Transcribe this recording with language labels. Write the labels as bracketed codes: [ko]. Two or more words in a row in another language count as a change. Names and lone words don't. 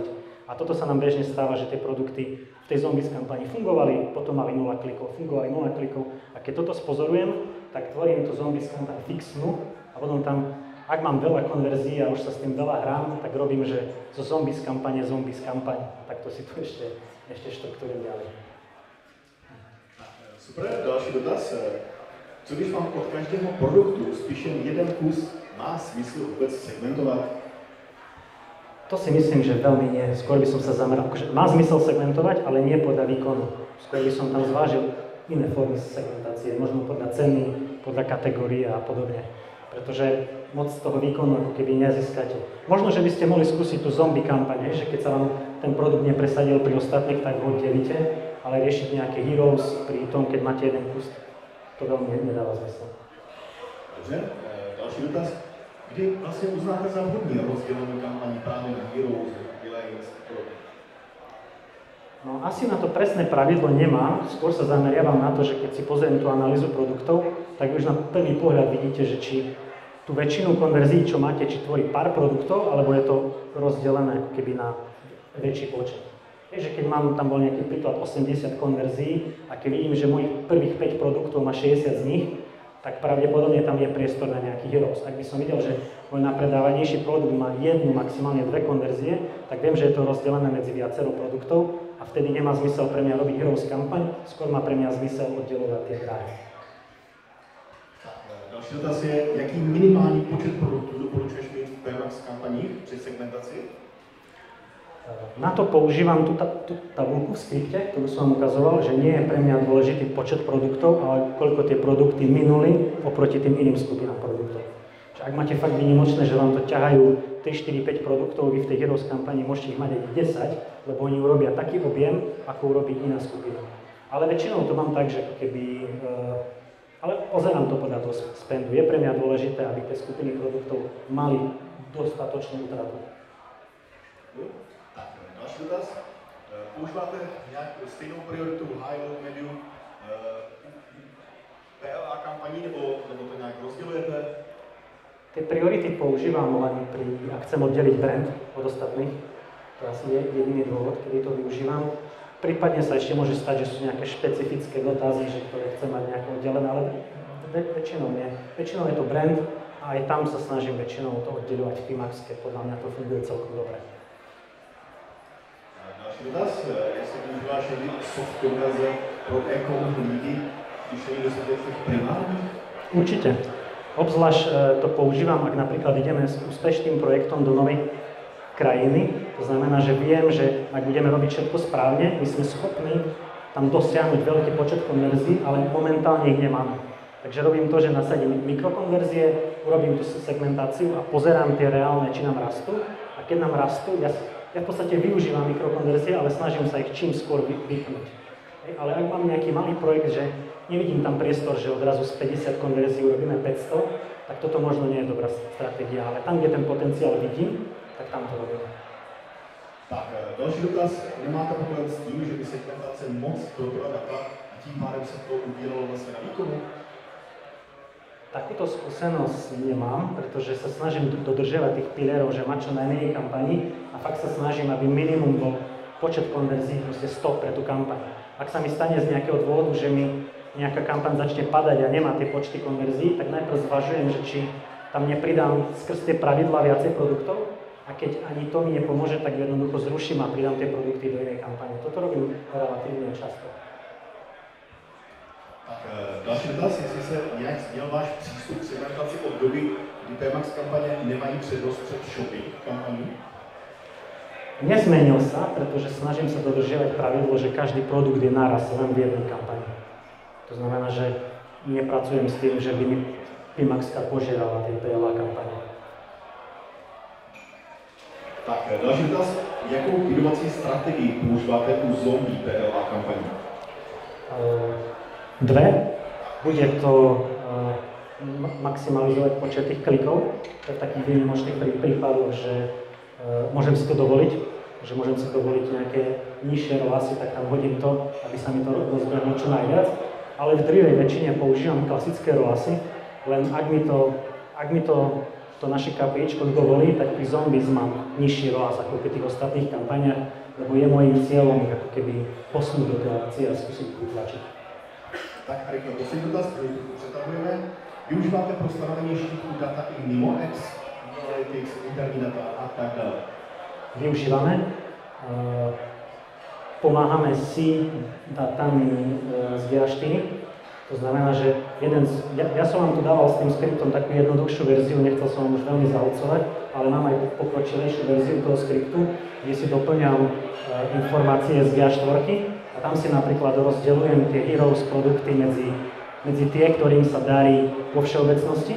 [sk] A toto sa nám bežne stáva, že tie produkty v tej zombies kampani fungovali, potom mali 0 klikov, fungovali 0 klikov. A keď toto spozorujem, tak tvorím tú zombies kampaň fixnú a potom tam, ak mám veľa konverzií a už sa s tým veľa hrám, tak robím, že zo zombies kampaň. Tak to si tu ešte štruktúrujem ďalej. Super, [cs] další dotaz. Co když vám od každého produktu spíš jen jeden kus má smysl [sk] vôbec segmentovať? To si myslím, že veľmi nie. Skôr by som sa zameral. Má zmysel segmentovať, ale nie podľa výkonu. Skôr by som tam zvážil iné formy segmentácie, možno podľa ceny, podľa kategórie a podobne. Pretože moc z toho výkonu ako keby nezískate. Možno, že by ste mohli skúsiť tú zombie kampaň, že keď sa vám ten produkt nepresadil pri ostatných, tak ho oddelíte, ale riešiť nejaké heroes pri tom, keď máte jeden kus, to veľmi nedáva zmysel. [cs] Dobře, další dotaz. Kdy vlastně uznáte za vhodný rozdělení kampaní právě na heroes, Brilliance? [sk] No asi na to presné pravidlo nemám, skôr sa zameriavam na to, že keď si pozriem tú analýzu produktov, tak už na prvý pohľad vidíte, že či tú väčšinu konverzií, čo máte, či tvorí pár produktov, alebo je to rozdelené ako keby na väčší počet. Je, že keď mám, tam bol nejaký príklad 80 konverzií a keď vidím, že mojich prvých 5 produktov má 60 z nich, tak pravdepodobne tam je priestor na nejaký heroes. Ak by som videl, že môj najpredávanejší produkt má jednu, maximálne 2 konverzie, tak viem, že je to rozdelené medzi viacero produktov a vtedy nemá zmysel pre mňa robiť heroes kampaň, skôr má pre mňa zmysel oddelovať tie dráhy. [cs] Další dotaz je, jaký minimální počet produktů doporučuješ mít v PMAX kampaních při segmentaci? [sk] Na to používam tú tabulku v skripte, ktorú som vám ukazoval, že nie je pre mňa dôležitý počet produktov, ale koľko tie produkty minuli oproti tým iným skupinám produktov. Čiže ak máte fakt výnimočné, že vám to ťahajú 3, 4, 5 produktov, vy v tej Heroes kampani môžete ich mať aj 10, lebo oni urobia taký objem, ako urobí iná skupina. Ale väčšinou to mám tak, že keby... Ale pozerám to podľa toho spendu. Je pre mňa dôležité, aby tie skupiny produktov mali dostatočnú útratu. [cs] Další dotaz. Používáte nějakou stejnou prioritu [en] high, low, medium [cs] PLA kampaní, nebo to nějak rozdělujete? [sk] Tie priority používam len ak chcem oddeliť brand od ostatných. To asi je jediný dôvod, kedy to využívam. Prípadne sa ešte môže stať, že sú nejaké špecifické dotazy, že ktoré chcem mať nejako oddelené, ale väčšinou nie. Väčšinou je to brand a aj tam sa snažím väčšinou to oddeľovať v PMAX-ke. Podľa mňa to funguje celkom dobre. [cs] Další dotaz, jestli používáš někdy soft konverze pro e-com lidi, když je dostatek primárních? [sk] Určite. Obzvlášť to používam, ak napríklad ideme s úspešným projektom do novej krajiny. To znamená, že viem, že ak budeme robiť všetko správne, my sme schopní tam dosiahnuť veľký počet konverzií, ale momentálne ich nemáme. Takže robím to, že nasadím mikrokonverzie, urobím tú segmentáciu a pozerám tie reálne, či nám rastú. A keď nám rastú, ja v podstate využívam mikrokonverzie, ale snažím sa ich čím skôr vypnúť. Ale ak mám nejaký malý projekt, že nevidím tam priestor, že odrazu z 50 konverzií urobíme 500, tak toto možno nie je dobrá stratégia, ale tam, kde ten potenciál vidím, tak tam to robím. [cs] Tak, další dotaz. Nemáte problém s tím, že by segmentace moc probila data a tím pádem se to ubíralo vlastně na výkonu? [sk] Takúto skúsenosť nemám, pretože sa snažím dodržiavať tých pilierov, že mať čo najmenej kampaní a fakt sa snažím, aby minimum bol počet konverzií, proste 100 pre tú kampaň. Ak sa mi stane z nejakého dôvodu, že mi nejaká kampaň začne padať a nemá tie počty konverzií, tak najprv zvažujem, že či tam nepridám skrz tie pravidlá viacej produktov a keď ani to mi nepomôže, tak jednoducho zruším a pridám tie produkty do inej kampane. Toto robím relatívne často. [cs] Tak, další dotaz, jestli se nějak změnil váš přístup k segmentaci od doby, kdy PMAX kampaně nemají přednost před shopping kampaní? [sk] Nezmenil sa, pretože snažím sa dodržiavať pravidlo, že každý produkt je naraz len v jednej kampani. To znamená, že nepracujem s tým, že by mi PMAX-ka požierala tie PLA kampane. [cs] Tak, další dotaz, jakou budovací strategii používáte u zombie PLA kampaní? [sk] Dve. Bude to maximalizovať počet tých klikov. To je v takých výnimočných prípadoch, že môžem si to dovoliť, že môžem si dovoliť nejaké nižšie ROASy, tak tam hodím to, aby sa mi to rozbehlo čo najviac. Ale v drvivej väčšine používam klasické ROASy, len ak mi to naše KPIčko dovolí, tak pri Zombies mám nižší ROAS ako pri tých ostatných kampaniach, lebo je môjim cieľom ako keby posunúť do tej akcie a skúsiť vytlačiť. [cs] Tak a rychle poslední dotaz, který tu přetahujeme. Využíváte pro stanovení štítů data i mimo X, Analytics, interní data a tak dále? [sk] Využívame. Pomáhame si datami z GA4. To znamená, že ja som vám tu dával s tým skriptom takú jednoduchšiu verziu, nechcel som vám už veľmi zahlcovať, ale mám aj pokročilejšiu verziu toho skriptu, kde si doplňam informácie z GA4 a tam si napríklad rozdeľujem tie Heroes produkty medzi tie, ktorým sa darí vo všeobecnosti.